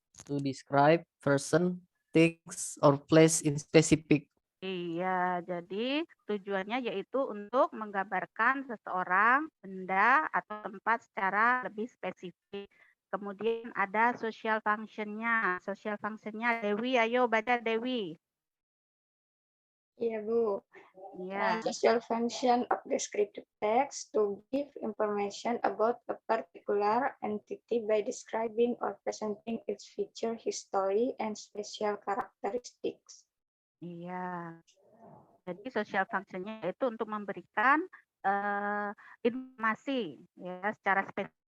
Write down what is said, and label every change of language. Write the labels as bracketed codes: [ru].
[en] To describe person, things, or place in specific. [id] Iya, jadi tujuannya yaitu untuk menggambarkan seseorang, benda, atau tempat secara lebih spesifik. Kemudian ada social function-nya. Social function-nya Dewi, ayo baca Dewi. Iya, Bu. Iya. [en] Social function of descriptive text to give information about a particular entity by describing or presenting its feature, history, and special characteristics. [id] Iya. Jadi social function-nya itu untuk memberikan informasi ya secara spesifik